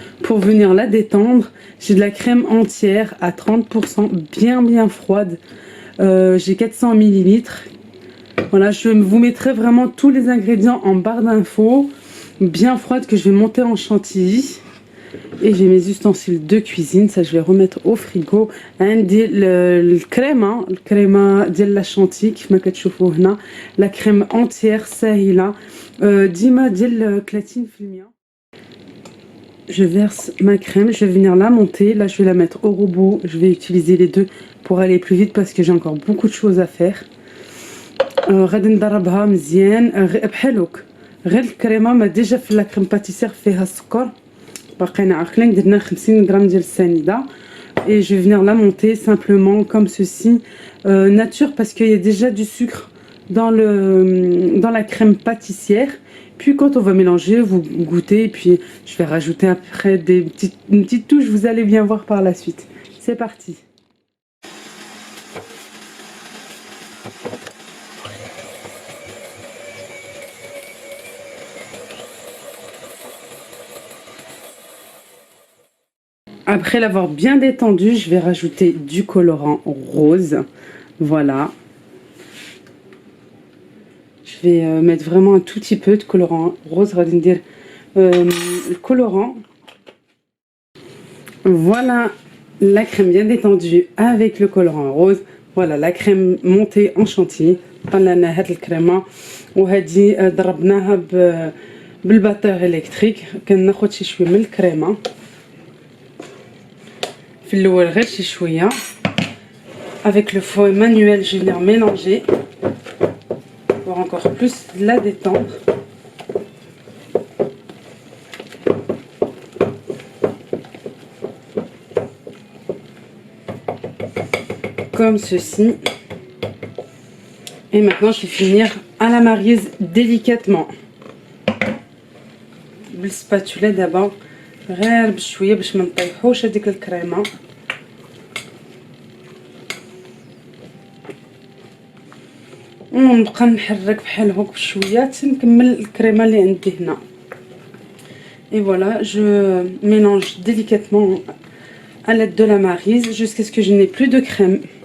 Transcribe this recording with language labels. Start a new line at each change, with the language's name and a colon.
French: pour venir la détendre. J'ai de la crème entière à 30%, bien froide. J'ai 400 millilitres. Voilà, je vous mettrai vraiment tous les ingrédients en barre d'infos, bien froide, que je vais monter en chantilly. Et j'ai mes ustensiles de cuisine, ça je vais remettre au frigo.
Arabic: عندي الكريمه ديال لا شانتي كيف ما كتشوفوا هنا، la crème entière ساهله ديما ديال 30%.
French: Je verse ma crème, je vais venir la monter. Là je vais la mettre au robot, je vais utiliser les deux pour aller plus vite parce que j'ai encore beaucoup de choses à faire.
Arabic: غادي نضربها مزيان بحالوك، غير الكريمه ما ديجا في لا كريم باتيسير فيها السكر، باقينا عاقلين درنا 50 غرام ديال السنيده.
French: Et je vais venir la monter simplement comme ceci, nature, parce qu'il y a déjà du sucre dans la crème pâtissière. Puis quand on va mélanger, vous goûtez, et puis je vais rajouter après une petite touche, vous allez bien voir par la suite. C'est parti. Après l'avoir bien détendu, je vais rajouter du colorant rose. Voilà. Je vais mettre vraiment un tout petit peu de colorant rose. Le colorant. Voilà la crème bien détendue avec le colorant rose. Voilà la crème montée en chantilly.
Arabic: طلعنا هاد الكريمه وهذه ضربناها بالباتور الكتريك. كناخد شي شويه من الكريمه في الاول غير شي شويه.
French: Avec le fouet manuel, je vais venir mélanger pour encore plus la détendre. Comme ceci. Et maintenant, je vais finir à la maryse délicatement.
Arabic: بالسباتولا دابا غير بشويه باش ما نطيحوش هذيك الكريمه. ونبقى نحرك بحال هكا بشويه حتى نكمل الكريمه اللي عندي هنا.
French: Et voilà, je mélange délicatement à l'aide de la maryse jusqu'à ce que je n'ai plus de crème.